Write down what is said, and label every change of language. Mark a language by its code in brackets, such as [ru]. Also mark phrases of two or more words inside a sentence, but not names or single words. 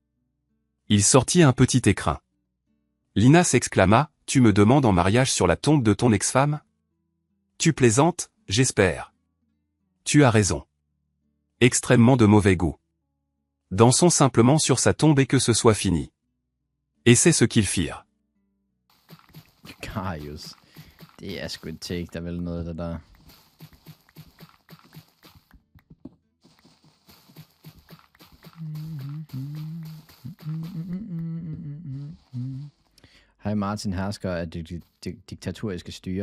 [fr] Il sortit un petit écrin. Lina s'exclama, tu me demandes en mariage sur la tombe de ton ex-femme? Tu plaisantes, j'espère. Tu as raison. Extrêmement de mauvais goût. Dansons simplement sur sa tombe et que ce soit fini. Et c'est ce qu'ils firent. [da] Karius. Det er sgu et take, der er vel noget af det der. Hej Martin Hersker af det diktatoriske styre.